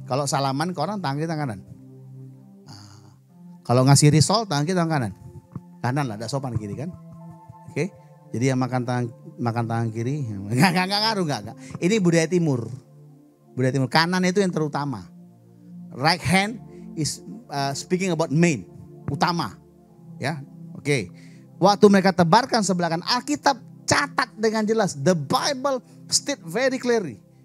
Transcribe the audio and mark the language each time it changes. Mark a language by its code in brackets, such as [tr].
[id] Kalau salaman ke orang tangan kiri, tangan kanan. Kalau ngasih risol tangan kiri, tangan kanan. Kanan lah, ada sopan kiri kan? Oke. Jadi yang makan tangan kiri, enggak ngaruh. Ini budaya timur. Budaya timur, kanan itu yang terutama. [en] Right hand is speaking about main, utama. [id] Ya, oke. Waktu mereka tebarkan sebelah kanan, Alkitab catat dengan jelas. [en] The Bible state very clearly.